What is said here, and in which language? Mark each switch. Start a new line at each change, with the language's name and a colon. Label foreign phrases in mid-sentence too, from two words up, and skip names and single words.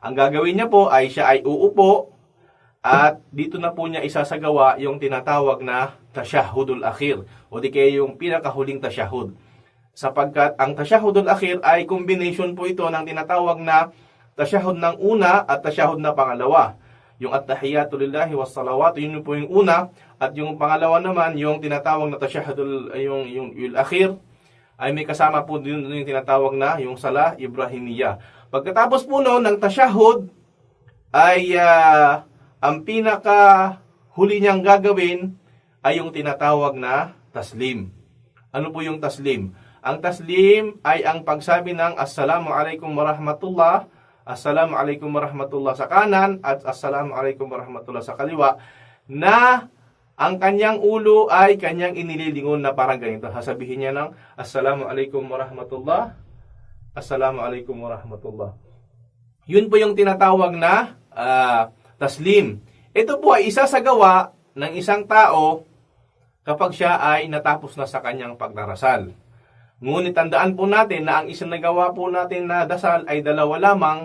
Filipino: Ang gagawin niya po ay siya ay uupo at dito na po niya isasagawa yung tinatawag na
Arabic: التشهد الأخير
Filipino: o di kaya yung pinakahuling tashahhud. Sapagkat ang
Arabic: التشهد الأخير
Filipino: ay combination po ito ng tinatawag na tashahhud ng una at tashahhud na pangalawa.
Arabic: Yung التحيات لله والصلوات,
Filipino: yun po yung una, at yung pangalawa naman yung tinatawag na tashahhudul yung akhir ay may kasama po din yung tinatawag na yung
Arabic: الصلاة الإبراهيمية.
Filipino: Pagkatapos po noon ng tashahhud ay ang pinaka huli niyang gagawin ay yung tinatawag na taslim. Ano po yung taslim? Ang taslim ay ang pagsabi ng
Arabic: السلام عليكم ورحمة الله, السلام عليكم ورحمة الله
Filipino: sa kanan at
Arabic: السلام عليكم ورحمة الله
Filipino: sa kaliwa, na ang kanyang ulo ay kanyang inililingon na parang ganito. Sasabihin niya ng
Arabic: السلام عليكم ورحمة الله, السلام عليكم ورحمة الله.
Filipino: Yun po yung tinatawag na taslim. Ito po ay isa sa gawa ng isang tao kapag siya ay natapos na sa kanyang pagdarasal. Ngunit tandaan po natin na ang isinagawa po natin na dasal ay dalawa lamang.